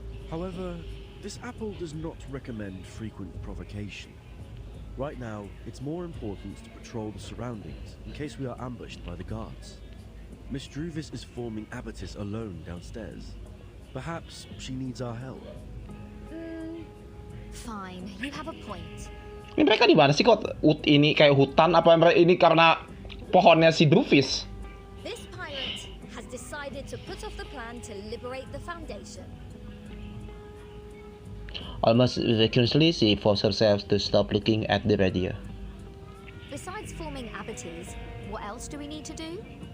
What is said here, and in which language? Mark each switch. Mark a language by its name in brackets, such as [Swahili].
[English] However, this apple does not recommend frequent provocation. Right now, it's more important to patrol the surroundings in case we are ambushed by the guards. Miss Druvis is forming abatis alone downstairs. Perhaps she needs our help. Fine, you have a point. [Indonesian] Ini mereka di mana sih kok ini kayak hutan apa ini karena pohonnya si Druvis? [English] This pirate has decided to put off the plan to liberate the Foundation. Almost vacuously, she forced herself to stop looking at the radio. Besides forming abatis, what else do we need to do?